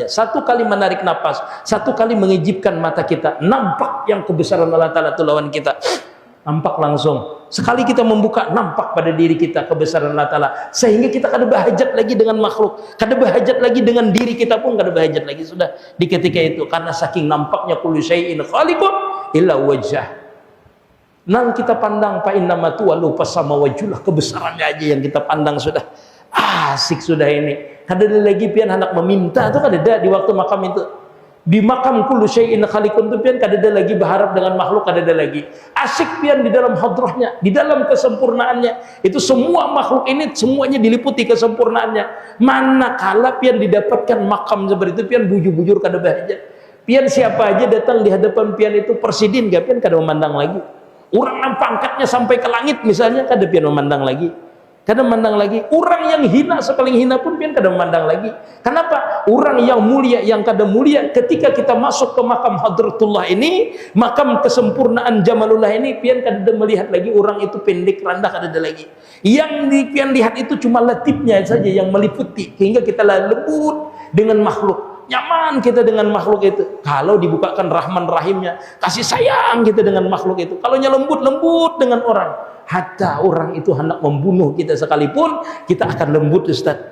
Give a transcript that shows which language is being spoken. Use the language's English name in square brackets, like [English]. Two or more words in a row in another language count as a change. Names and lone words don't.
[Banjar] Satu kali menarik nafas, satu kali mengejibkan mata kita, nampak yang kebesaran Allah Taala itu lawan kita. Nampak langsung. Sekali kita membuka, nampak pada diri kita kebesaran Allah Taala, sehingga kita kada berhajat lagi dengan makhluk, kada berhajat lagi dengan diri kita pun kada berhajat lagi sudah di ketika itu, karena saking nampaknya [Arabic] كل شيء خالق إلا وجهه. [Banjar] Nang kita pandang [Arabic] فأينما تولوا فثم وجه الله, [Banjar] kebesarannya aja yang kita pandang sudah asik sudah ini. Kada ada lagi pian hendak meminta tuh kada ada di waktu makam itu. Di makam [Arabic] كل شيء خالق [Banjar] tu pian kada ada lagi berharap dengan makhluk, kada ada lagi. Asik pian di dalam hadrahnya, di dalam kesempurnaannya. Itu semua makhluk ini semuanya diliputi kesempurnaannya. Manakala pian didapatkan makam seperti itu pian bujur-bujur kada bahajat. Pian siapa aja datang di hadapan pian itu presiden gak pian kada memandang lagi. Orang yang pangkatnya sampai ke langit misalnya kada pian memandang lagi, kada memandang lagi. Orang yang hina sepaling hina pun pian kada memandang lagi. Kenapa? Orang yang mulia yang kada mulia ketika kita masuk ke makam hadratullah ini, makam kesempurnaan jamalullah ini, pian kada melihat lagi orang itu pendek rendah, kada ada lagi. Yang pian lihat itu cuma latifnya saja yang meliputi, hingga kita lembut dengan makhluk. Nyaman kita dengan makhluk itu. Kalau dibukakan rahman rahimnya, kasih sayang kita dengan makhluk itu. Kalau lembut dengan orang, hatta orang itu hendak membunuh kita sekalipun, kita akan lembut Ustaz.